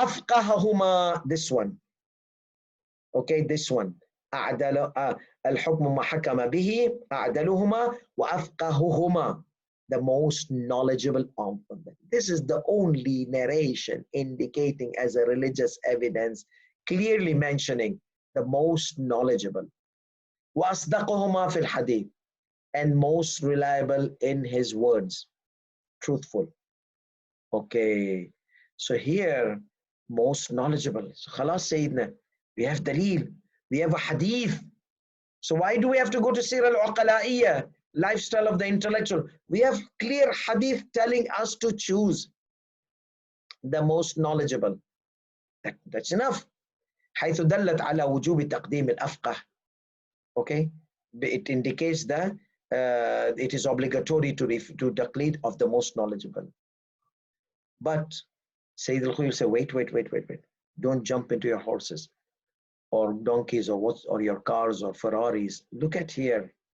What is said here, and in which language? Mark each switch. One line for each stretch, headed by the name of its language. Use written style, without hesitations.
English: وأفقههما, this one. Okay, this one.
Arabic: أعدل الحكم ما حكم به أعدلهما وأفقههما,
English: the most knowledgeable of them. This is the only narration indicating as a religious evidence, clearly mentioning the most knowledgeable.
Arabic: وأصدقهما في الحديث,
English: and most reliable in his words, truthful. Okay, so here, most knowledgeable. So خلاص Sayyidina, we have dalil, we have a hadith. So why do we have to go to Sir al-Uqala'iyya, lifestyle of the intellectual? We have clear hadith telling us to choose the most knowledgeable. That's enough.
Arabic: حيث دلت على وجوب تقديم الأفقه.
English: Okay, it indicates that it is obligatory to taqlid of the most knowledgeable. But Sayyid al-Khuy will say, wait. Don't jump into your horses or donkeys or your cars or Ferraris. Look at here.